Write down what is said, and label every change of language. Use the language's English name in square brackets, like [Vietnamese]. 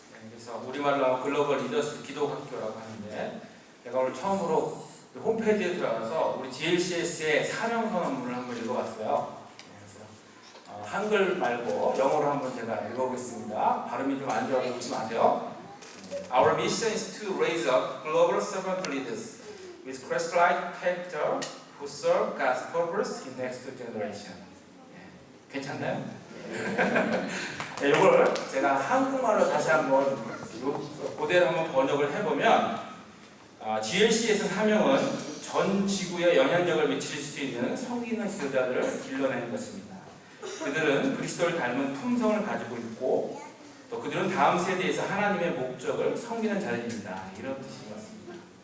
[Korean] 그래서 우리말로 글로벌 리더스 기도학교라고 하는데 제가 오늘 처음으로 홈페이지에 들어가서 우리 GLCS의 사명선언문을 한번 읽어봤어요. 그래서 한글 말고 영어로 한번 제가 읽어보겠습니다. 발음이 좀 안 좋아서 웃지 마세요. [English] Our mission is to raise up global servant leaders with Christ-like character who serve God's purpose in next generation. [Korean] 괜찮나요? 네, 이걸 제가 한국말로 다시 한번 그대로 한번 번역을 해보면 GLC에서 사명은 전 지구에 영향력을 미칠 수 있는 성인의 지도자들을 길러내는 것입니다. 그들은 그리스도를 닮은 품성을 가지고 있고 또 그들은 다음 세대에서 하나님의 목적을 섬기는 자들입니다. 이런 뜻인 것 같습니다.